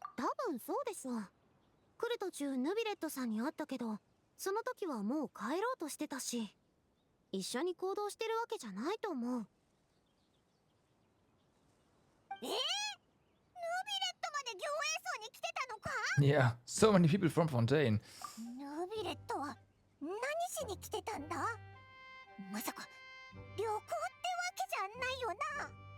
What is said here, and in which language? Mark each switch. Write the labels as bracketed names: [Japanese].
[Japanese] 多分そうですわ。来る途中ヌビレットさんに会ったけど、その時はもう帰ろうとしてたし、一緒に行動してるわけじゃないと思う。ヌビレットまで行泳層に来てたのか？ [English] Yeah, so many people from Fontaine. [Japanese] ヌビレットは何しに来てたんだ？まさか旅行ってわけじゃないよな。